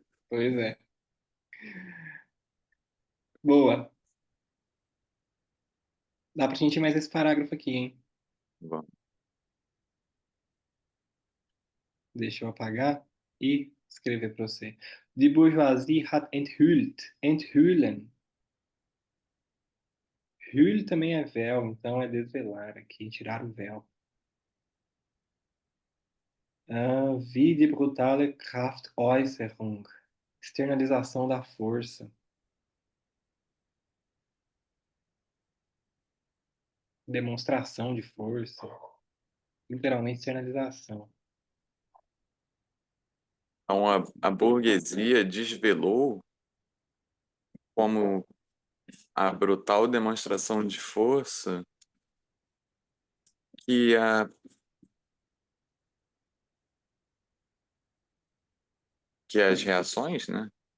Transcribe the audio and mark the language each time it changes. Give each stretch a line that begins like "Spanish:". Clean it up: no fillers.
Portuguese: Pois é. Boa. Dá pra gente ir mais esse parágrafo aqui, hein? Bom, Deixa eu apagar e escrever para você.
German: Die Bourgeoisie hat enthüllt. Enthüllen.
Portuguese: Hüll também é véu, então é desvelar aqui, tirar o véu.
German: Wie die brutale Kraftäußerung.
Portuguese: Externalização da força. Demonstração de força. Literalmente externalização. então a burguesia desvelou como a brutal demonstração de força que, que as reações, né?